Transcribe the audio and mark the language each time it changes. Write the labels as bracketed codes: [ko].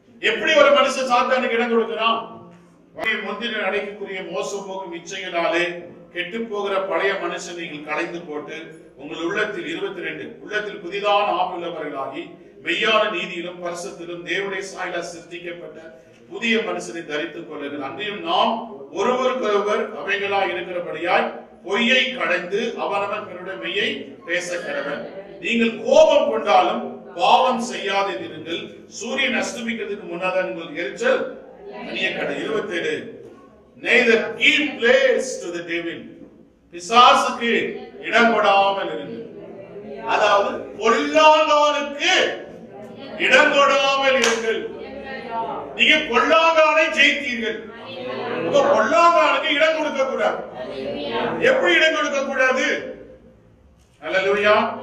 [ta] எப்படி ஒரு மனுஷன் சாத்தானுக்கு இடம் கொடுக்கிறான்? முந்தின நடைக்குரிய மோசம் போகும் இச்சைகளாலே கெட்டு போகிற பழைய மனுஷனை நீங்கள் களைந்து போட்டு உங்கள் உள்ளத்தில் 22 உள்ளத்தில் புதிதான ஆவியுள்ளவர்களாகி மெய்யான நீதியிலும் பரிசுத்திலும் தேவனுடைய சாயலால் சிருஷ்டிக்கப்பட்ட புதிய மனுஷனை தரித்துக் கொள்ளுங்கள். அன்றையும் நாம் ஒருவருக்கொருவர் அவைகளாய் இருக்கிறபடியாய் பொய்யை கடைந்து அவனவன் தன்னுடைய மெய்யை பேச கடவன். நீங்கள் கோபம் கொண்டாலும் பாவம் செய்யாதிருங்கள். சூரியன் அஸ்தமிக்கிறதுக்கு முன்னாதான் உங்கள் எரிச்சல் அணிய கடை. [en] 27 neither give place to the devil. [ta] பிசாசுக்கு இடம் கொடாமல் இருங்கள். அதாவது பொல்லாங்கானுக்கு இடம் கொடாமல் இருங்கள். நீங்க பொல்லாங்கானை ஜெயித்தீர்கள். பொல்லாங்கானுக்கு இடம் கொடுக்க கூடாது. எப்படி இடம் கொடுக்க கூடாது? ஹல்லேலூயா.